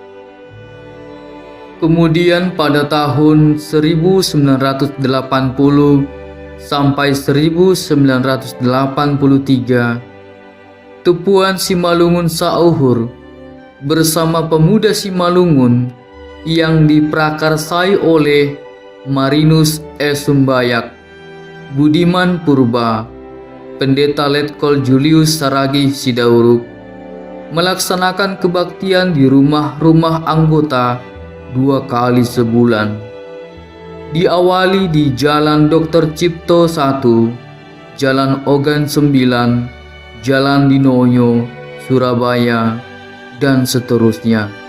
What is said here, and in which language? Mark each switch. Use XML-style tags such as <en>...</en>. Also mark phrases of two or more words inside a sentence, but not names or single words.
<id>Kemudian pada tahun 1980 sampai 1983, Tupuan Simalungun Sauhur bersama pemuda Simalungun yang diprakarsai oleh Marinus S. Sumbayak, Budiman Purba, Pendeta Letkol Julius Saragi Sidauruk, melaksanakan kebaktian di rumah-rumah anggota 2 kali sebulan. Diawali di Jalan Dr. Cipto 1, Jalan Ogan 9, Jalan Dinoyo, Surabaya, dan seterusnya.</id>